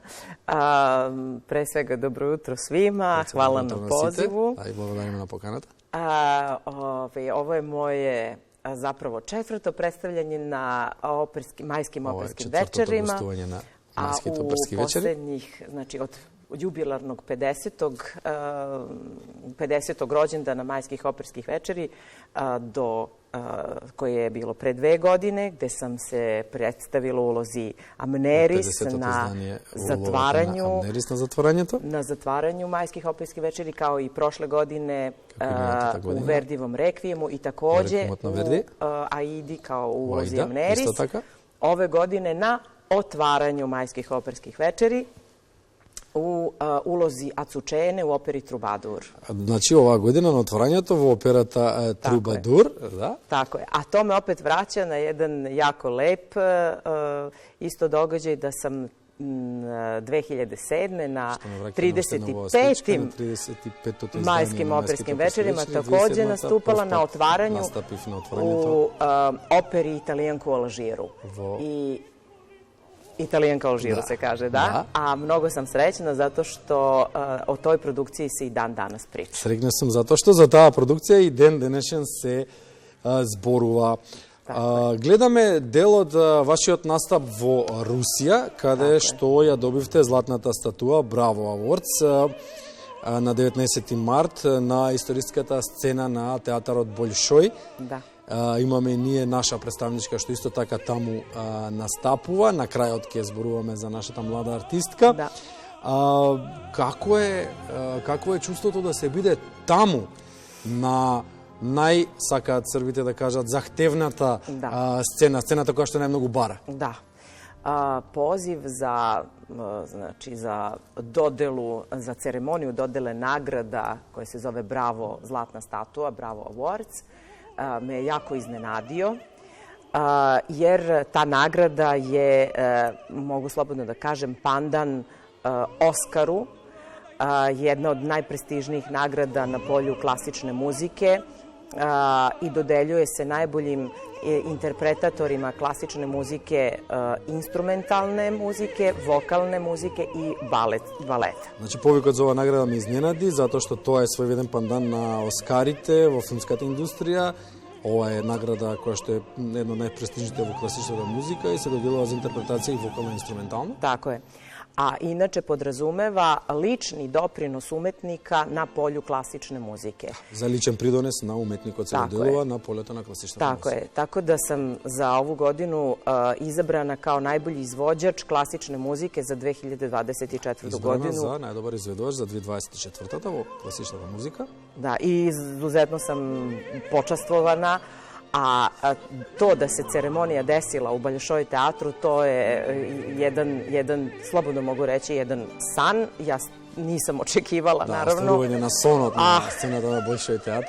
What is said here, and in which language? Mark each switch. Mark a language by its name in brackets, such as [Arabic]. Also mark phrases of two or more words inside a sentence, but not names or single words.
[Serbian] Пре свега, добро утро свима, хвала на позиву. [Macedonian] И благодариме на поканата. [Serbian] Ово е моје заправо четврто представљање на мајским оперским вечерима. [Macedonian] Ова е четвртото гостување на мајските оперски вечери. [Serbian] А у последних, значи, од jubilarnog 50. rođendana majskih operskih večeri, koje je bilo pre 2 godine, gde sam se predstavila u ulozi Amneris na zatvaranju majskih operskih večeri, kao i prošle godine u Verdivom rekvijemu i takođe u Aidi kao u ulozi Amneris. Ove godine na otvaranju majskih operskih večeri u ulozi Acučene u operi Trubadur. [Macedonian] Znači, ova godina na otvaranjето во операта Трубадур, да? [Serbian] Tako je. A to me opet vraća na jedan jako lep isto događaj da sam 2007. na 35. majskim operskim večerima takođe nastupala na otvaranju u operi Italijanku u Alžiru. Italijanka u Alžiru se kaže, da. A mnogo sam srećna zato što o toj produkciji se i dan danas priča. [Macedonian] Srećna sam zato što za ta produkcija i den денешен се зборува. Гледаме дел од вашиот настап во Русија, каде што ја добивте златната статуа Браво Awards на 19 март на историската сцена на театарот Большој. Да. Имаме ние наша представничка што исто така таму настапува. На крајот ќе зборуваме за нашата млада артистка. Да. Какво е чувството да се биде таму на сакаат србите да кажат захтевната сцената која што најмногу бара? Да. [Serbian] Poziv za dodelu, za ceremoniju dodele nagrada koja se zove Bravo Zlatna statua, Bravo Awards, me je jako iznenadio, jer ta nagrada je, mogu slobodno da kažem, pandan Oskaru, jedna od najprestižnijih nagrada na polju klasične muzike i dodeljuje se najboljim interpretatorima klasične muzike, instrumentalne muzike, vokalne muzike i baleta. [Macedonian] Значи, повикот за оваа награда ме изненади, затоа што тоа е своевиден пандан на Оскарите во филмската индустрија. Ова е награда која што е едно од најпрестижните во класичната музика и се доделува за интерпретација и вокално и инструментално. Тако е. [Serbian] A inače podrazumeva lični doprinos umetnika na polju klasične muzike. [Macedonian] Za ličan pridonес na umetnikot se dodelува na полето на класичната музика. [Serbian] Tako je. Tako da sam za ovu godinu izabrana kao najbolji izvođač klasične muzike za 2024. godinu. [Macedonian] Избрана за најдобар изведувач за 2024-та во класичната музика. [Serbian] Da, i izuzetno sam počastvovana. A to da se ceremonija desila u Bolšoj teatru, to je jedan, slobodno mogu reći, jedan san. Ja nisam očekivala, naravno. [Macedonian] Da, ostvaruvanje na sonot na scenata na Bolšoj teatru.